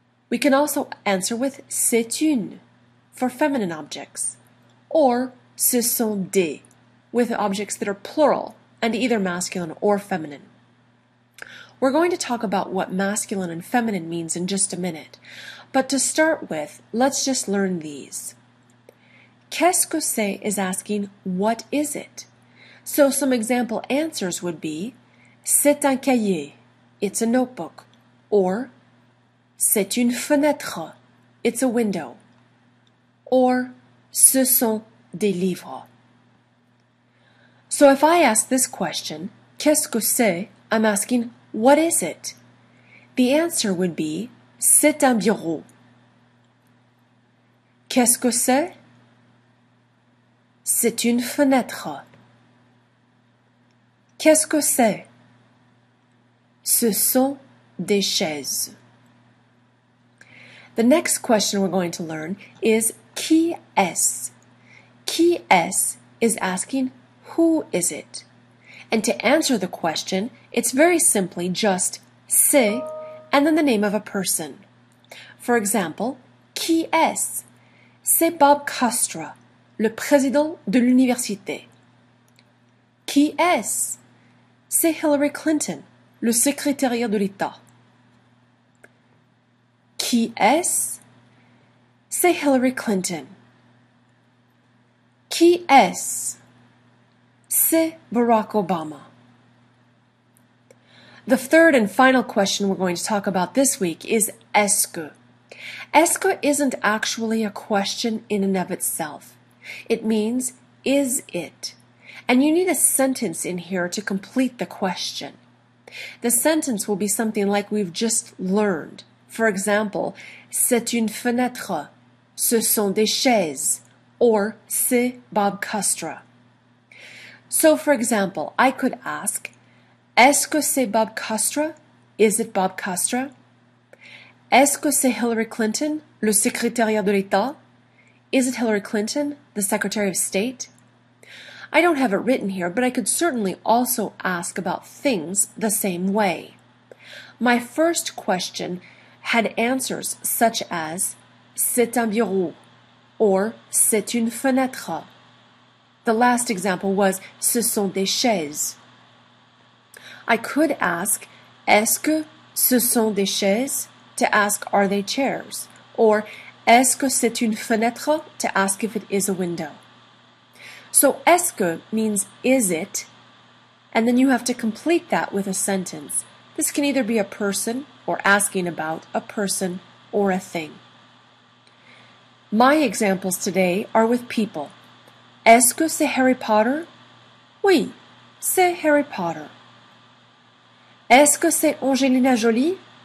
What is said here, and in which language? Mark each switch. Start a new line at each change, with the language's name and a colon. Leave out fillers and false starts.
English: We can also answer with
French: c'est une
English: for feminine objects, or
French: ce sont des
English: with objects that are plural and either masculine or feminine. We're going to talk about what masculine and feminine means in just a minute, but to start with, let's just learn these.
French: Qu'est-ce que c'est
English: is asking, what is it? So some example answers would be,
French: c'est un cahier,
English: it's a notebook, or
French: c'est une fenêtre,
English: it's a window, or
French: ce sont des livres.
English: So if I ask this question,
French: qu'est-ce que c'est,
English: I'm asking, what is it? The answer would be,
French: c'est un bureau. Qu'est-ce que c'est? C'est une fenêtre. Qu'est-ce que c'est? Ce sont des chaises.
English: The next question we're going to learn is
French: qui est? Qui est
English: is asking, who is it? And to answer the question, it's very simply just c'est and then the name of a person. For example,
French: qui est? C'est Bob Custra, le président de l'université. Qui est? C'est Hillary Clinton, le secrétaire de l'État. Qui est? C'est Hillary Clinton. Qui est? C'est Barack Obama.
English: The third and final question we're going to talk about this week is
French: est-ce que. Est-ce que
English: isn't actually a question in and of itself. It means, is it? And you need a sentence in here to complete the question. The sentence will be something like we've just learned. For example,
French: c'est une fenêtre, ce sont des chaises,
English: or
French: c'est Bob Custra.
English: So, for example, I could ask,
French: est-ce que c'est Bob Custra?
English: Is it Bob Custra?
French: Est-ce que c'est Hillary Clinton, le secrétaire de l'État?
English: Is it Hillary Clinton, the Secretary of State? I don't have it written here, but I could certainly also ask about things the same way. My first question had answers such as,
French: c'est un bureau,
English: or
French: c'est une fenêtre.
English: The last example was,
French: ce sont des chaises.
English: I could ask,
French: est-ce que ce sont des chaises?
English: To ask, are they chairs? Or,
French: est-ce que c'est une fenêtre?
English: To ask if it is a window. So,
French: est-ce que
English: means, is it? And then you have to complete that with a sentence. This can either be a person, or asking about a person or a thing. My examples today are with people.
French: Est-ce que c'est Harry Potter? Oui, c'est Harry Potter. Est-ce que c'est Angelina Jolie?